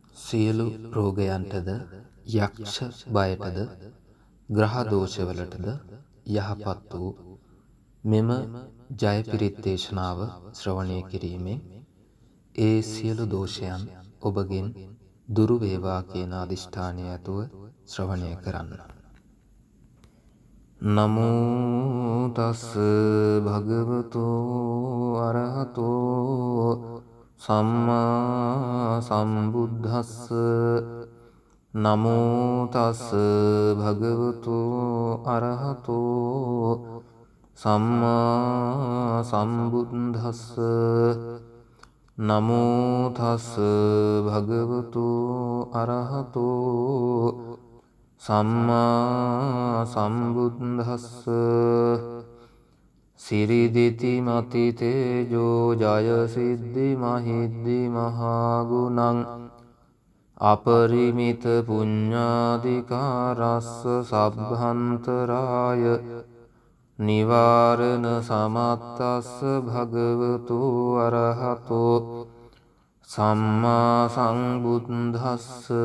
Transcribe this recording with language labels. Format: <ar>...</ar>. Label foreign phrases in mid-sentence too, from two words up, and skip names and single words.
<si>සියලු රෝගයන්ටද යක්ෂ බයටද ග්‍රහ දෝෂවලටද යහපත් වූ මෙම ජයපිරිත් දේශනාව ශ්‍රවණය කිරීමෙන් ඒ සියලු දෝෂයන් ඔබගෙන් දුරු වේවා කියන අදිෂ්ඨානය ඇතුව ශ්‍රවණය කරන්න.</si> <pi>නමෝ තස් භගවතු අරහතෝ සම්මා සම්බුද්දස්ස. නමෝ තස් භගවතු අරහතෝ සම්මා සම්බුද්දස්ස. නමෝ තස් භගවතු අරහතෝ සම්මා සම්බුද්දස්ස. සිරිදිති මති තේජෝ ජය සිද්ධි මහිද්දි මහාගුණං අපරිමිත පුඤ්ඤාධිකාරස්ස සබ්භන්තරාය නිවාරණ සමත්තස්ස භගවතු අරහතෝ සම්මා සම්බුද්දස්ස.</pi>